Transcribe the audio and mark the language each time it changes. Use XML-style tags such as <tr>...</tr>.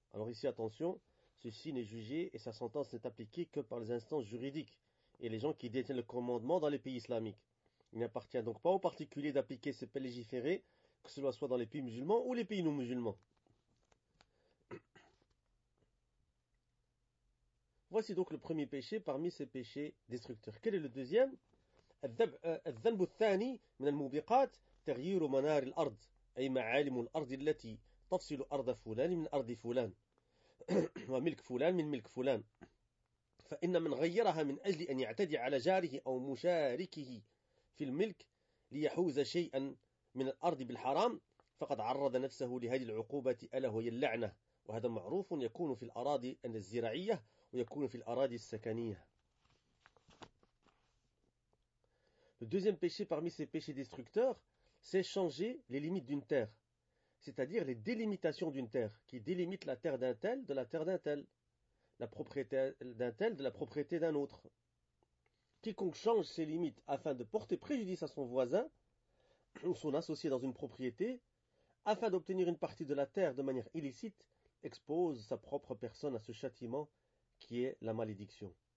<fr>Alors ici, attention, ceci n'est jugé et sa sentence n'est appliquée que par les instances juridiques et les gens qui détiennent le commandement dans les pays islamiques. Il n'appartient donc pas aux particuliers d'appliquer ces peines légiférées, que cela soit dans les pays musulmans ou les pays non musulmans. Voici donc le premier péché parmi ces péchés destructeurs. Quel est le deuxième?</fr> <ar>الذنب الثاني من الموبقات تغيير منار الأرض أي معالم الأرض التي تفصل أرض فلان من أرض فلان وملك فلان من ملك فلان فإن من غيرها من أجل أن يعتدي على جاره أو مشاركه في الملك ليحوز شيئا من الأرض بالحرام فقد عرض نفسه لهذه العقوبة ألا وهي اللعنة وهذا معروف يكون في الأراضي الزراعية ويكون في الأراضي السكنية.</ar> <fr>Le deuxième péché parmi ces péchés destructeurs, c'est changer les limites d'une terre, c'est-à-dire les délimitations d'une terre, qui délimitent la terre d'un tel de la terre d'un tel, la propriété d'un tel de la propriété d'un autre. Quiconque change ses limites afin de porter préjudice à son voisin ou son associé dans une propriété, afin d'obtenir une partie de la terre de manière illicite, expose sa propre personne à ce châtiment qui est la malédiction.</fr>